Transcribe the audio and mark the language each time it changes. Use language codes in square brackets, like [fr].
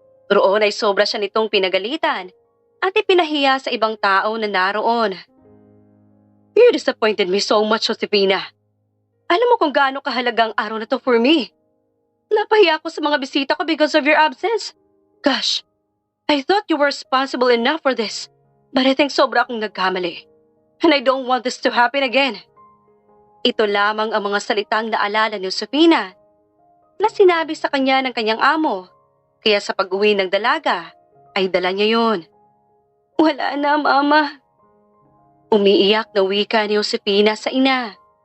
[tl] Roon ay sobra siya nitong pinagalitan at ipinahiya sa ibang tao na naroon. [en] You disappointed me so much, Josefina. [tl] Alam mo kung gaano kahalagang araw na to [en] for me. [tl] Napahiya ako sa mga bisita ko [en] because of your absence. Gosh, I thought you were responsible enough for this. But I think [tl] sobra akong nagkamali. [en] And I don't want this to happen again. [tl] Ito lamang ang mga salitang naalala ni Josefina na sinabi sa kanya ng kanyang amo. Kaya sa pag-uwi ng dalaga, ay dala niya yun. Wala na, Mama. Umiiyak na wika ni Josefina sa ina.